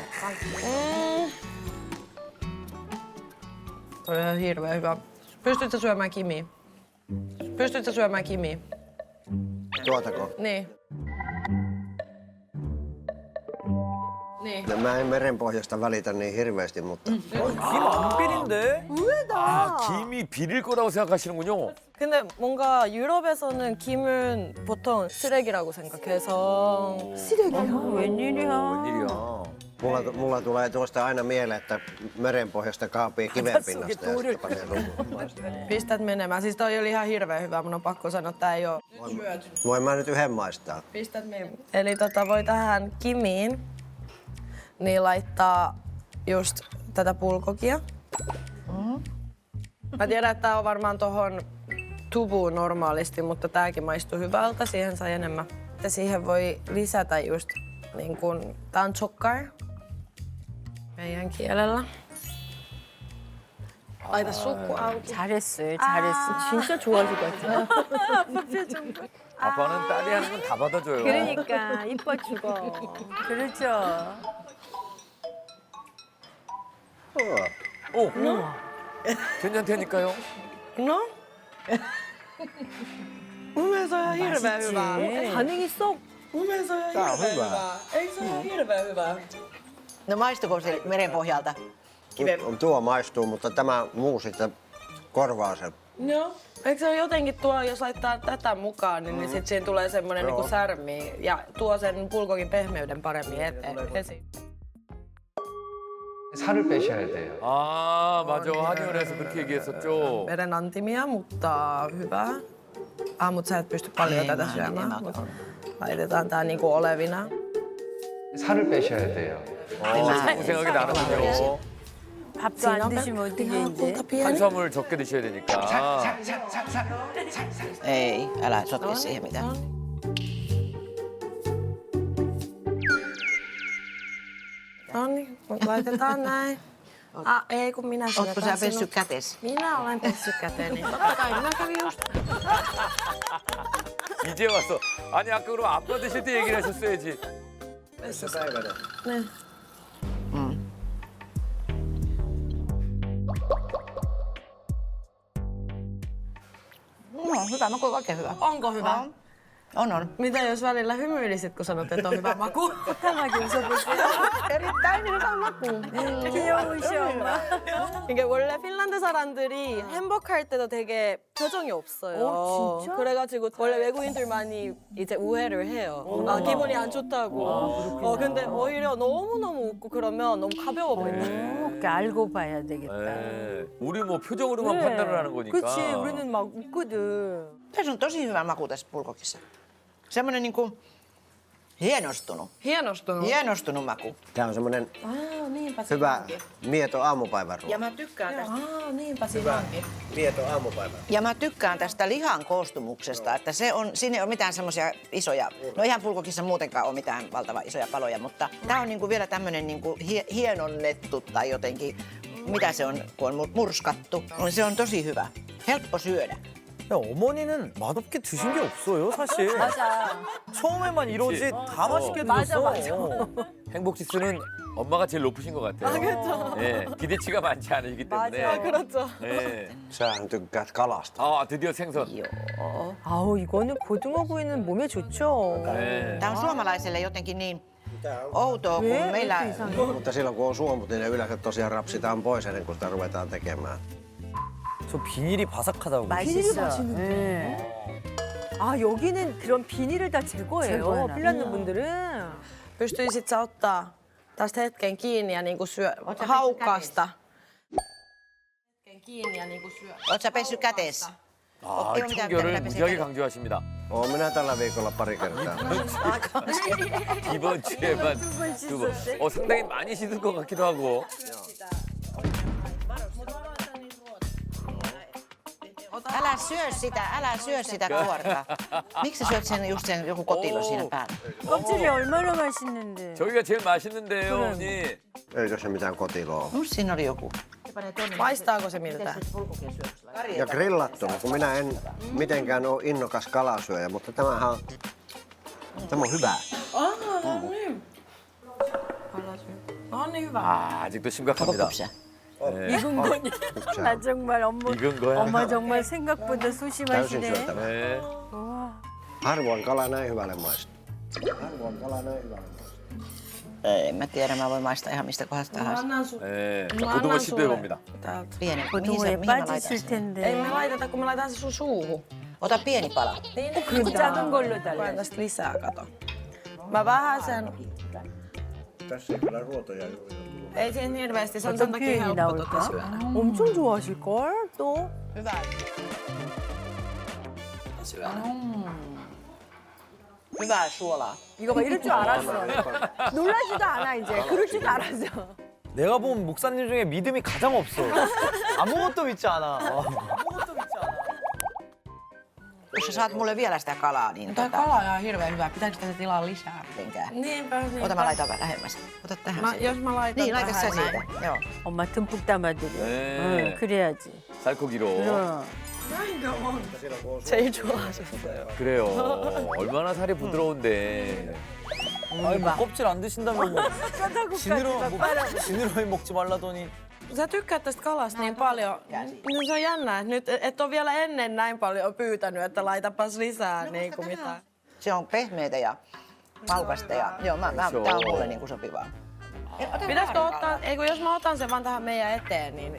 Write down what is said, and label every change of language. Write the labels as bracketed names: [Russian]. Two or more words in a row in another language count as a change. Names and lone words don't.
[Finnish] Toi on ihan hirveän hyvä. Pystytkö syömään Kimi? Pystytkö syömään Kimi? Tuotako? Niin. Niin. No, mä en merenpohjasta välitä niin hirveästi, mutta... [Korean] 김안 비린데? 아, 김이 비릴 거라고 생각하시는군요. 근데 뭔가 유럽에서는 김은 보통 쓰레기라고 생각해서 웬일이야. 웬일이야. [Finnish] Mulla tulee tuosta aina mieleen, että merenpohjasta kaapii kivenpinnasta ja sitten panee ruuan. pistät menemään. Siis toi oli ihan hirveän hyvä, mun on pakko sanoa, että tää ei oo. Voin mä nyt yhden maistaa. Pistät menemään. Eli voi tähän Kimiin niin laittaa just tätä bulgogia. Mä tiedän, että tää on varmaan tohon tubuun normaalisti, mutta tääkin maistuu hyvältä. Siihen sai enemmän. Ja siihen voi lisätä just niin kun, tää on chokkar meidän kielellä. Laita suku auki. [Korean] 잘했어요, 잘했어. 진짜 좋아하실 것 같아. 아빠는 딸이 하는 건 다 받아줘요. 그러니까 이뻐 죽어. 그렇죠. 오, 괜찮다니까요. [Finnish] No? Mun mielestä se on ihan hirveän hyvää. [Korean] 반응이 쏙. [Finnish] Mun mielestä se on ihan Tää on hirveän hyvää. hyvää. Eikö se ole ihan hirveän hyvää? No maistuko se merenpohjalta? Tuo maistuu, mutta tämä muu sitten korvaa sen. Joo. Eikö se ole jotenkin tuo, jos laittaa tätä mukaan, niin sit siinä tulee semmonen niinku särmi ja tuo sen bulgogin pehmeyden paremmin esiin. [Korean] 살을 빼셔야 돼요. 아, 맞아. 한의원에서 그렇게 얘기했었죠. [Finnish] Veden antimia, mutta hyvä. Mut sä et pysty paljon tätä syömään. Laitetaan tää niinku olevina. [Korean] 살을 빼셔야 돼요. 고생하게 나는군요. 밥도 안 드시면 어떻게 이제? 탄수화물 적게 드셔야 되니까. [Finnish] Ei, älä sotke siihen mitään. No niin, laitetaan näin. Ei kun minä Ootko syötän sä pessyt sinut. kätes? Minä olen pessyt käteni. Totta kai, minä kävin just. [Korean] 이제 왔어. 아니 아까 그럼 아빠 드실 때 얘기를 하셨어야지. [Finnish] Niin. No, hyvä maku, oikein hyvä. Onko hyvä? On. Mitä jos välillä hymyilisit, kun sanot, että on hyvä maku? [Korean] tämäkin 웃어볼게요. [Finnish] Erittäin hyvä maku. [Korean] 귀여우셔. 이게 원래 핀란드 사람들이 행복할 때도 되게 표정이 없어요. 어, 진짜? 그래가지고 원래 외국인들 많이 이제 우회를 해요. 아, 기분이 안 좋다고. 근데 오히려 너무너무 웃고 그러면 너무 가벼워 보인다. 그렇게 알고 봐야 되겠다. 네. 우리 뭐 표정으로만 판단을 하는 거니까. 그렇지, 우리는 막 웃거든. [Finnish] Tässä on tosi hyvä maku tässä bulgokissa. Semmoinen niinku hienostunut. Hienostunut maku. Tää on semmonen niinpä hyvä mieto aamupäivän ruoka. Ja mä tykkään tästä. niinpä siinä onkin. Mieto aamupäivän. Ja mä tykkään tästä lihan koostumuksesta, että siinä ei ole mitään semmoisia isoja, no eihän bulgokissa muutenkaan ole mitään valtavan isoja paloja, mutta tää on niinku vielä tämmönen niinku hienonnettu tai jotenkin, mitä se on, kun on murskattu. Se on tosi hyvä. Helppo syödä. [Korean] 야, 어머니는 맛없게 드신 게 없어요, 사실. 맞아. 처음에만 이러지 다 맛있게 맞아, 드셨어. 행복 지수는 엄마가 제일 높으신 것 같아요. 그렇죠. 예, 기대치가 많지 않으시기 때문에. 맞아, 그렇죠. 예. [Finnish] Sähän tykkäät kalasta. [Korean] 아 드디어 생선. 아우 이거는 고등어 구이는 몸에 좋죠. 네. [Finnish] Tää on suomalaiselle jotenkin niin outoa, kun [Korean] 왜? [Finnish] meillä... [Korean] 이렇게 이상해? [Finnish] Mutta silloin kun on suomut, niin ne yleensä tosiaan rapsitaan pois ennen kuin sitä ruvetaan tekemään. [Korean] 저 비닐이 바삭하다고. 맛있어. 네. 아 여기는 그런 비닐을 다 제거해요. 제거해놔. 핀란드 분들은. [Finnish] Pystyisit sä ottaa tästä hetken kiinni ja niinku haukasta. Hetken kiinni ja niinku Oot sä pessyt kätees? [Korean] 아, [Finnish] Ei ole mitään, [Korean] 청결을 [Finnish] mitä minä [Korean] 무지하게 [Finnish] pesen [Korean] 강조하십니다. [Finnish] Oon minä tällä viikolla pari kertaa. [Korean] 이번 주에만 두 번. 상당히 많이 씻은 것 같기도 하고. [Finnish] Älä syö sitä kuorta. Miksi sä syöt sen just sen joku kotilo siinä päällä? [Korean] 껍질이 얼마나 맛있는데. 저기가 제일 맛있는데요, 어머니. [Finnish] Eikö se mitään kotiloa? Musta siinä oli joku. Maistaako se miltä? Ja grillattuna, kun minä en mitenkään ole innokas kalasyöjä, mutta tämä on hyvää. No niin hyvä. [Korean] 아, 아직도 심각합니다. [Finnish] Kypsä. [Korean] 익은 거니? 나 정말 익은 거야? 엄마 정말 생각보다 [Finnish] Täysin [Korean] 소심하시네. [Finnish] syötävä. [Korean] 네. [Finnish] Harvoin kala näin hyvälle maistuu. Harvoin kala näin hyvälle maistuu. En mä tiedä, mä voin maistaa ihan mistä kohdasta tahansa. Annan sun [Korean] 네. 자, [Finnish] annan [Korean] 고등어 [Finnish] sulle [Korean] 시도해봅니다. [Finnish] täältä. Pienen. [Korean] 고등어에 [Finnish] mihin mä laitan [Korean] 빠졌을 [Finnish] sen? Ei [Korean] 텐데. [Finnish] me laiteta, kun me laitetaan se sun suuhun. Ota pieni pala. [Korean] 그 작은 걸로 [Finnish] Koen [Korean] 달래. [Finnish] tästä lisää, kato. Mä vähän sen... Tässä ei kyllä ruotoja juuri. Ei siinä hirveästi, se on [Korean] 어떤 [Finnish] sen takia [Korean] 표현이 [Finnish] helppo tota [Korean] 나올까? [Finnish] syödä. [Korean] 엄청 좋아하실걸 또. Hyvä. Hyvää suolaa. 이거 봐 이럴 줄 알았어. 놀라지도 않아 이제. 그럴 줄도 알았어. 내가 본 목사님 중에 믿음이 가장 없어. 아무것도 믿지 않아. [Finnish] Jos sä saat mulle vielä sitä kalaa, niin Tää kala on ihan hirveän hyvä. Pitääkö tätä tilaa lisää? mitenkään. Niinpä. Ota mä laitan vähän lähemmäs. Ota tähän. Jos mä laitan Niin, laita sä tähän siitä. näin. Joo. [Korean] 엄마 듬뿍 담아드려. 네. 응, 그래야지. 살코기로. 그럼. 제일 좋아하셨어요. 그래요. 얼마나 살이 부드러운데. 아니 뭐 껍질 안 드신다면 뭐 지느러 막 빨아. 지느러미 먹지 말라더니. [Finnish] Sä tykkäät tästä kalasta niin paljon. No se on jännä, että nyt et ole vielä ennen näin paljon pyytänyt, että laitapas lisää niin kuin mitään. Se on pehmeitä ja maukasta ja joo, tää on mulle niinku sopivaa. Pitäisikö ottaa, ei kun jos mä otan sen vaan tähän meidän eteen, niin...